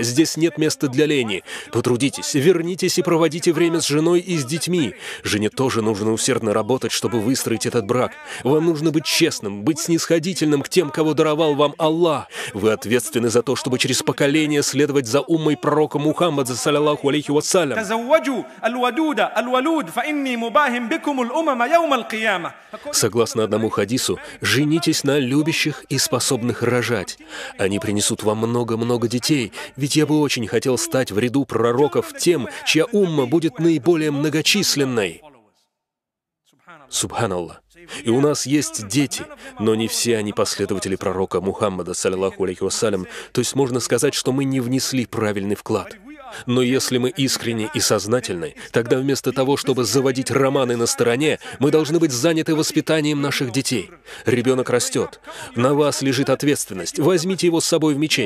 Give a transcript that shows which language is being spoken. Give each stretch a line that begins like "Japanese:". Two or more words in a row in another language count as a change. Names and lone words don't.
Russian: Здесь нет места для лени. Потрудитесь, вернитесь и проводите время с женой и с детьми. Жене тоже нужно усердно работать, чтобы выстроить этот брак. Вам нужно быть честным, быть снисходительным к тем, кого даровал вам Аллах. Вы ответственны за то, чтобы через поколение следовать за уммой пророка Мухаммада,
Arabic: صلى الله عليه وسلم.
Russian: Согласно одному хадису, женитесь на любящих и способных рожать. Они принесут вам много-много детей, ведь я бы очень хотел стать в ряду пророков тем, чья умма будет наиболее многочисленной. Субханаллах. И у нас есть дети, но не все они последователи пророка Мухаммада,
Arabic: صلى الله عليه وسلم,
Russian: то есть можно сказать, что мы не внесли правильный вклад. Но если мы искренни и сознательны, тогда вместо того, чтобы заводить романы на стороне, мы должны быть заняты воспитанием наших детей. Ребенок растет. На вас лежит ответственность. Возьмите его с собой в мечеть.